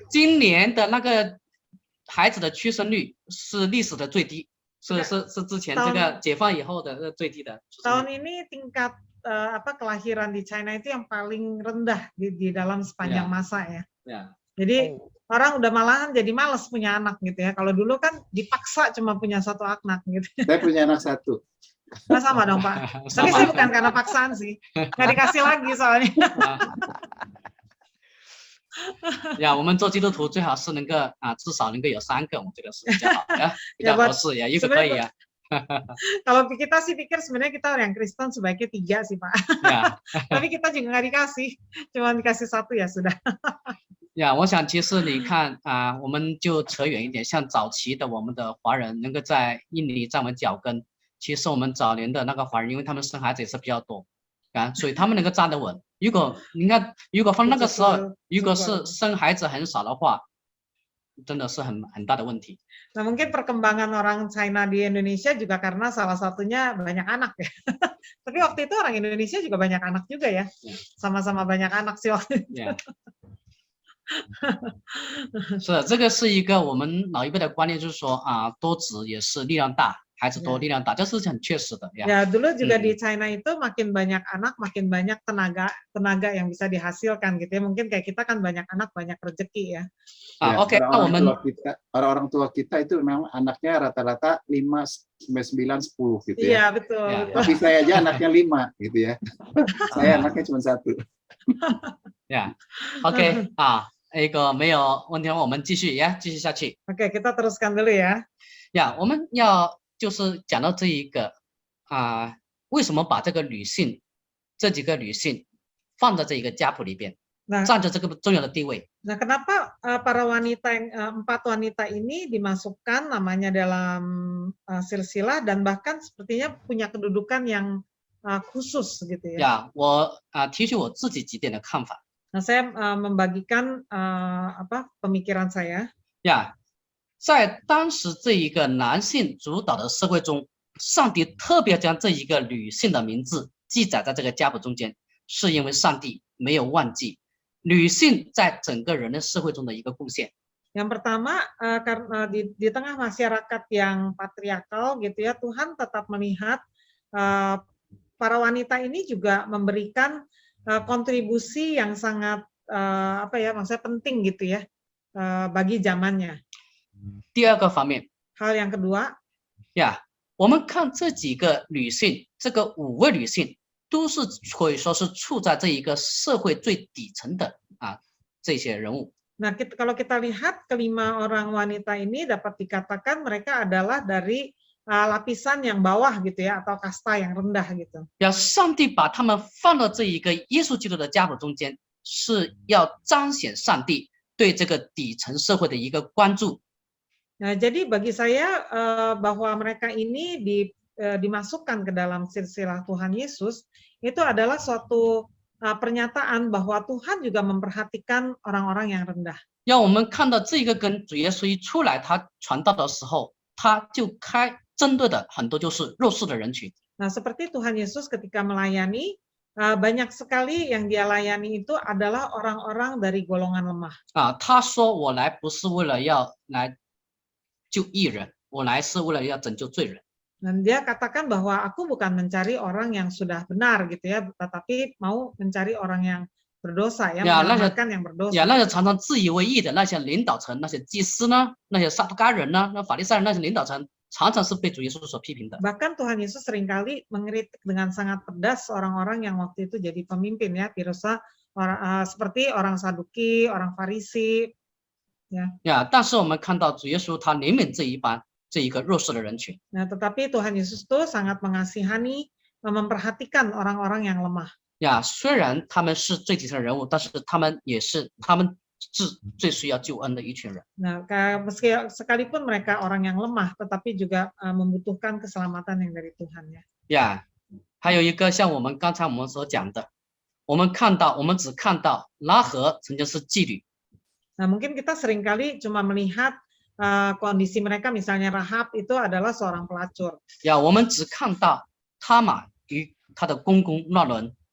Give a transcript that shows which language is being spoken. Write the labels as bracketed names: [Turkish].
[Chinese] 今年的那个孩子的出生率是历史的最低。是之前这个解放以后的最低的。 [Indonesian] Tahun ini tingkat kelahiran di China itu yang paling rendah di dalam sepanjang masa ya. Jadi orang udah malahan jadi malas punya anak gitu ya. Kalau dulu kan dipaksa cuma punya 1 anak gitu. Saya punya anak 1. Nah, sama dong Pak. Tapi saya bukan karena paksaan sih. Nggak dikasih lagi soalnya. [Chinese] 呀，我们做基督徒最好是能够至少能够有3个，我们这个是比较好的，比较合适呀，一个可以呀。 [Indonesian] Kalau kita sih pikir sebenarnya kita yang Kristen sebaiknya 3 sih Pak. Tapi kita juga nggak dikasih, cuma dikasih 1 ya sudah. [Chinese] 呀，我想其实你看我们就扯远一点，像早期的我们的华人能够在印尼站稳脚跟，其实我们早年的那个华人，因为他们生孩子也是比较多，所以他们能够站得稳。如果你看，如果放那个时候，如果是生孩子很少的话，真的是很大的问题。 [Indonesian] Nah, mungkin perkembangan orang China di Indonesia juga karena salah satunya banyak anak ya. Tapi waktu itu orang Indonesia juga banyak anak juga ya. Sama-sama banyak anak sih waktu itu. [Chinese] 是，这个是一个我们老一辈的观念，就是说多子也是力量大，孩子多力量大，这是很确实的呀。 [Indonesian] Ya, dulu juga di China itu makin banyak anak, makin banyak tenaga yang bisa dihasilkan gitu ya. Mungkin kayak kita kan banyak anak, banyak rezeki ya. Oke, orang tua kita itu memang anaknya rata-rata 5 sampai 9 10 gitu ya. Iya, betul. Ya. betul. Tapi saya aja anaknya 5 gitu ya. Saya anaknya cuma 1. [Chinese] 呀，OK 那个没有问题，我们继续下去。 [Indonesian] Oke, kita teruskan dulu ya. [Chinese] 呀，我们要就是讲到这一个为什么把这个这几个女性放在这一个家谱里边， [Indonesian] Nah, [Chinese] 占着这个重要的地位。 [Indonesian] Nah, kenapa para wanita yang 4 wanita ini dimasukkan namanya dalam silsilah dan bahkan sepertinya punya kedudukan yang khusus gitu ya. [Chinese] 呀，我提取我自己几点的看法。 [Indonesian] Nah, saya membagikan pemikiran saya. [Chinese] 呀，在当时这一个男性主导的社会中，上帝特别将这一个女性的名字记载在这个家谱中间，是因为上帝没有忘记女性在整个人类社会中的一个贡献。 [Indonesian] Yang pertama, karena di tengah masyarakat yang patriarkal gitu ya, Tuhan tetap melihat para wanita ini juga memberikan kontribusi yang sangat maksudnya penting gitu ya bagi zamannya. [Chinese] 第二个方面， [Indonesian] Hal yang kedua, [Chinese] 呀，我们看这几个女性，这个5位女性都是可以说是处在这一个社会最底层的这些人物。 [Indonesian] Nah, kalau kita lihat kelima orang wanita ini dapat dikatakan mereka adalah dari lapisan yang bawah gitu ya, atau kasta yang rendah gitu. [Chinese] 要上帝把他们放到这一个耶稣基督的家谱中间，是要彰显上帝对这个底层社会的一个关注。 [Indonesian] Nah, jadi bagi saya bahwa mereka ini dimasukkan ke dalam silsilah Tuhan Yesus itu adalah suatu pernyataan bahwa Tuhan juga memperhatikan orang-orang yang rendah. [Chinese] 让我们看到这个跟主耶稣一出来，他传道的时候，他就针对的很多就是弱势的人群。 [Indonesian] Nah, seperti Tuhan Yesus ketika melayani, banyak sekali yang dia layani itu adalah orang-orang dari golongan lemah. [Chinese] 他说我来不是为了要来救义人，我来是为了要拯救罪人。 [Indonesian] Dan dia katakan bahwa aku bukan mencari orang yang sudah benar gitu ya, tetapi mau mencari orang yang berdosa ya, menyelamatkan yang berdosa. [Chinese] 那些常常自以为义的那些领导层，那些祭司呢，那些撒都该人呢，那法利赛人那些领导层，常常是被主耶稣所批评的。 [Indonesian] Bahkan Tuhan Yesus seringkali mengkritik dengan sangat pedas orang-orang yang waktu itu jadi pemimpin ya, seperti orang Saduki, orang Farisi. [Chinese] 但是我们看到主耶稣他怜悯这一个弱势的人群。 [Indonesian] Nah, tetapi Tuhan Yesus itu sangat mengasihani, memperhatikan orang-orang yang lemah. [Chinese] 虽然他们是最底层的人物，但是他们是最需要救恩的一群人。 [Indonesian] Nah, sekalipun mereka orang yang lemah, tetapi juga membutuhkan keselamatan yang dari Tuhan ya. [Chinese] 还有一个像刚才我们所讲的，我们只看到拉合曾经是妓女。 [Indonesian] Nah, mungkin kita seringkali cuma melihat kondisi mereka, misalnya Rahab itu adalah seorang pelacur. [Chinese] 我们只看到他玛与他的公公乱伦。